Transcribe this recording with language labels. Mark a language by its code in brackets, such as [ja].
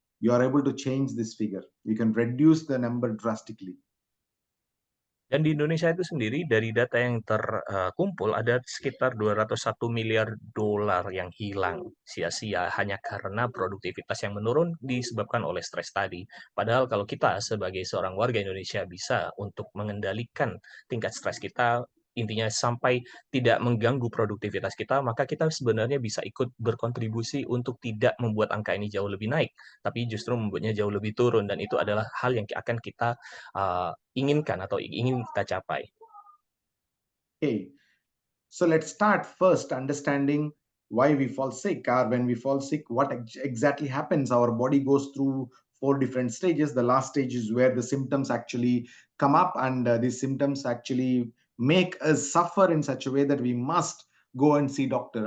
[en] you are able to change this figure. You can reduce the number drastically. [id] Dan di Indonesia itu sendiri dari data yang terkumpul ada sekitar 201 miliar dolar yang hilang sia-sia hanya karena produktivitas yang menurun disebabkan oleh stres tadi. Padahal kalau kita sebagai seorang warga Indonesia bisa untuk mengendalikan tingkat stres kita, intinya sampai tidak mengganggu produktivitas kita, maka kita sebenarnya bisa ikut berkontribusi untuk tidak membuat angka ini jauh lebih naik, tapi justru membuatnya jauh lebih turun, dan itu adalah hal yang akan kita inginkan atau ingin kita capai. [en] Okay, so let's start first understanding why we fall sick, or when we fall sick, what exactly happens. Our body goes through 4 different stages. The last stage is where the symptoms actually come up, and these symptoms actually make us suffer in such a way that we must go and see doctor.